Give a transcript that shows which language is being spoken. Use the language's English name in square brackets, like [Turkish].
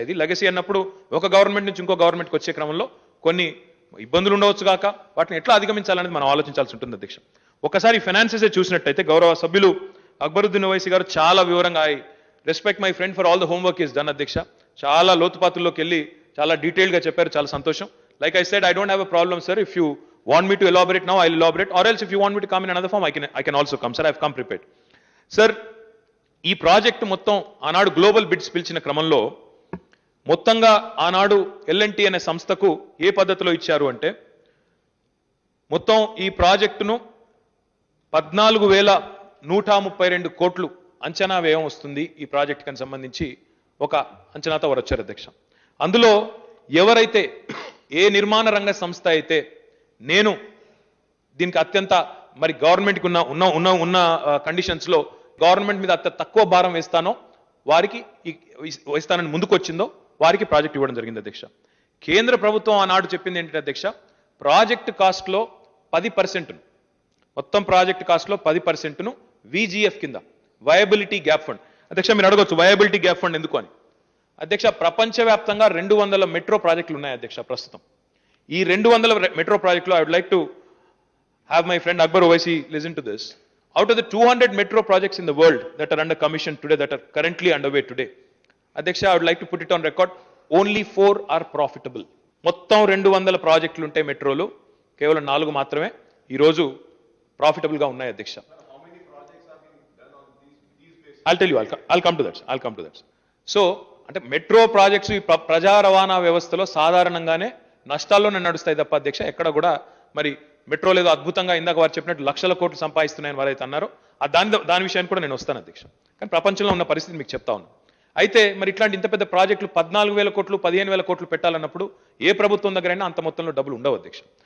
[Telugu] ఇది లెగసీ అన్నప్పుడు ఒక గవర్నమెంట్ నుంచి ఇంకో గవర్నమెంట్కి వచ్చే క్రమంలో కొన్ని ఇబ్బందులు ఉండవచ్చు కాక వాటిని ఎట్లా అధిగమించాలనేది మనం ఆలోచించాల్సి ఉంటుంది అధ్యక్ష. ఒకసారి ఫైనాన్సెస్ చూసినట్టయితే గౌరవ సభ్యులు అక్బరుద్దీన్ ఓవైసీ గారు చాలా వివరంగా [English] I respect my friend for all the homework is done [Telugu] అధ్యక్ష. చాలా లోతుపాతుల్లోకి వెళ్ళి చాలా డీటెయిల్గా చెప్పారు, చాలా సంతోషం. [English] Like I said, I don't have a problem sir, if you want me to elaborate now, I'll elaborate, or else if you want me to come in another form, I can also come, sir. I've come prepared. [Telugu] Sir, ఈ project మొత్తం ఆనాడు global bids పిలిచిన క్రమంలో మొత్తంగా ఆనాడు L&T అనే సంస్థకు ఏ పద్ధతిలో ఇచ్చారు అంటే మొత్తం ఈ ప్రాజెక్టును 14,132 కోట్లు అంచనా వ్యయం వస్తుంది ఈ ప్రాజెక్టుకి సంబంధించి ఒక అంచనాతో వారు వచ్చారు అధ్యక్ష. అందులో ఎవరైతే ఏ నిర్మాణ రంగ సంస్థ అయితే నేను దీనికి అత్యంత మరి గవర్నమెంట్కి ఉన్న కండిషన్స్లో గవర్నమెంట్ మీద అత్యంత తక్కువ భారం వేస్తానో వారికి వేస్తానని ముందుకు వచ్చిందో వారికి ప్రాజెక్ట్ ఇవ్వడం జరిగింది అధ్యక్ష. కేంద్ర ప్రభుత్వం ఆనాడు చెప్పింది ఏంటంటే అధ్యక్ష, ప్రాజెక్ట్ కాస్ట్లో 10%, మొత్తం ప్రాజెక్ట్ కాస్ట్లో 10%ను విజిఎఫ్ కింద, వయబిలిటీ గ్యాప్ ఫండ్. అధ్యక్ష మీరు అడగొచ్చు వయబిలిటీ గ్యాప్ ఫండ్ ఎందుకు అని. అధ్యక్ష, ప్రపంచవ్యాప్తంగా 200 మెట్రో ప్రాజెక్టులు ఉన్నాయి అధ్యక్ష ప్రస్తుతం. ఈ 200 మెట్రో ప్రాజెక్టులో [English] I would like to have my friend Akbar Owaisi listen to this. Out of the 200 metro projects in the world that are under commission today, that are currently underway today, Adhyaksha, I would like to put it on record, only 4 are profitable. [Telugu] మొత్తం 200 ప్రాజెక్టులు ఉంటాయి మెట్రోలు, కేవలం 4 మాత్రమే ఈ రోజు profitable గా ఉన్నాయి అధ్యక్ష. [English] I'll tell you, I'll come to that. [Telugu] So అంటే మెట్రో ప్రాజెక్ట్స్ ఈ ప్రజా రవాణా వ్యవస్థలో సాధారణంగానే నష్టాల్లోనే నడుస్తాయి తప్ప అధ్యక్ష ఎక్కడ కూడా మరి మెట్రోలు ఏదో అద్భుతంగా ఇందాక వారు చెప్పినట్టు లక్షల కోట్లు సంపాదిస్తున్నాయని వారైతే అన్నారో దాని విషయాన్ని కూడా నేను వస్తాను అధ్యక్ష. కానీ ప్రపంచంలో ఉన్న పరిస్థితి మీకు చెప్తా ఉన్నాను. అయితే మరి ఇట్లాంటి ఇంత పెద్ద ప్రాజెక్టులు 14,000 కోట్లు 15,000 కోట్లు పెట్టాలన్నప్పుడు ఏ ప్రభుత్వం దగ్గరైనా అంత మొత్తంలో డబ్బులు ఉండవు అధ్యక్ష.